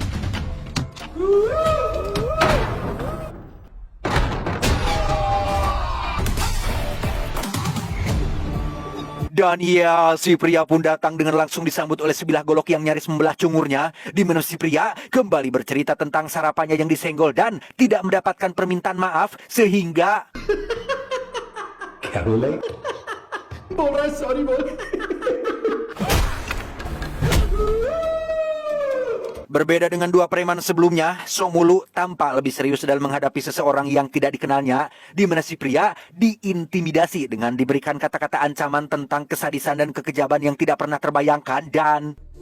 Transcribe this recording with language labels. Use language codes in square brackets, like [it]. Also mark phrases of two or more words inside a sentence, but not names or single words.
[id] Dan ya, si pria pun datang dengan langsung disambut oleh sebilah golok yang nyaris membelah cungurnya. Di mana si pria kembali bercerita tentang sarapannya yang disenggol dan tidak mendapatkan permintaan maaf sehingga... [hi] क्या बोला बोल रहा है sorry बोल [id] Berbeda dengan dua preman sebelumnya, Somulu tampak lebih serius dalam menghadapi seseorang yang tidak dikenalnya, di mana si pria diintimidasi dengan diberikan kata-kata ancaman tentang kesadisan dan kekejaman yang tidak pernah terbayangkan dan...